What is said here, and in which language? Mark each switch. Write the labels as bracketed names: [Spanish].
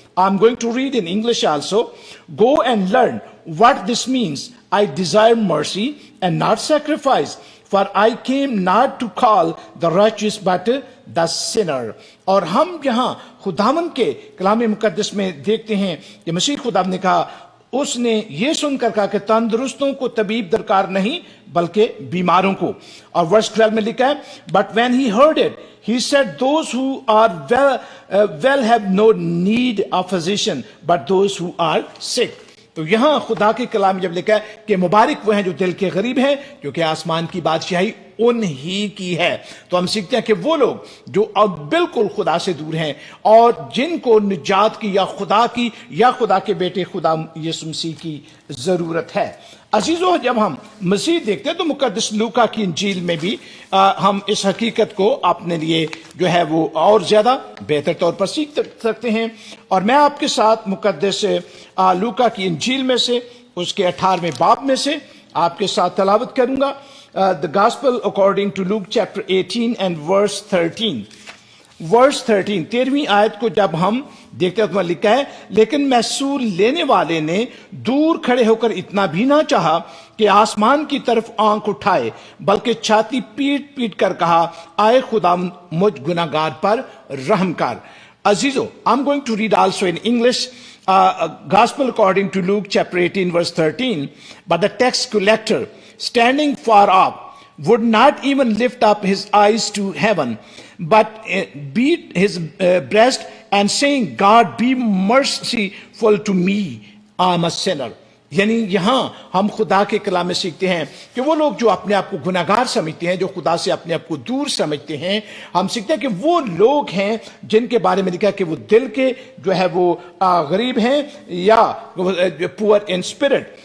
[English] I'm going to read in English also. Go and learn what this means. I desire mercy and not sacrifice. For I came not to call the righteous but the sinner. [Urdu] اور ہم یہاں خداوند کے کلام مقدس میں دیکھتے ہیں کہ مسیح خداوند نے کہا, اس نے یہ سن کر کہا کہ تندرستوں کو طبیب درکار نہیں بلکہ بیماروں کو. [English] اور ورس 12 میں لکھا ہے, but when he heard it, he said, those who are well have no need of physician, but those who are sick. [Urdu] تو یہاں خدا کے کلام میں جب لکھا ہے کہ مبارک وہ ہیں جو دل کے غریب ہیں کیونکہ آسمان کی بادشاہی ان ہی کی ہے. تو ہم سیکھتے ہیں کہ وہ لوگ جو اب بالکل خدا سے دور ہیں اور جن کو نجات کی یا خدا کے بیٹے خدا یسوع مسیح کی ضرورت ہے. عزیزو, جب ہم مسیح دیکھتے ہیں تو مقدس لوکا کی انجیل میں بھی ہم اس حقیقت کو اپنے لیے جو ہے وہ اور زیادہ بہتر طور پر سیکھ سکتے ہیں. اور میں آپ کے ساتھ مقدس لوکا کی انجیل میں سے اس کے 18ویں باب میں سے آپ کے ساتھ تلاوت کروں گا. [English] The Gospel according to Luke chapter 18 and verse 13. [Urdu] Verse 13, 13ویں آیت کو جب ہم دیکھتے ہیں تو لکھا ہے, لیکن محصول لینے والے نے دور کھڑے ہو کر اتنا بھی نہ چاہا کہ آسمان کی طرف آنکھ اٹھائے بلکہ چھاتی پیٹ پیٹ کر کہا, آئے خداوند مجھ گناہگار پر رحم کر. [English] عزیزو, I'm going to read also in English. Gospel according to Luke chapter 18 verse 13. But the tax collector, standing far off, would not even lift up his eyes to heaven, but beat his breast and saying, God be merciful to me, I am a sinner. [Urdu] یعنی یہاں ہم خدا کے کلام میں سیکھتے ہیں کہ وہ لوگ جو اپنے آپ کو گناہگار سمجھتے ہیں, جو خدا سے اپنے آپ کو دور سمجھتے ہیں, ہم سیکھتے ہیں کہ وہ لوگ ہیں جن کے بارے میں لکھا کہ وہ دل کے جو ہے وہ غریب ہیں یا پور ان اسپرٹ.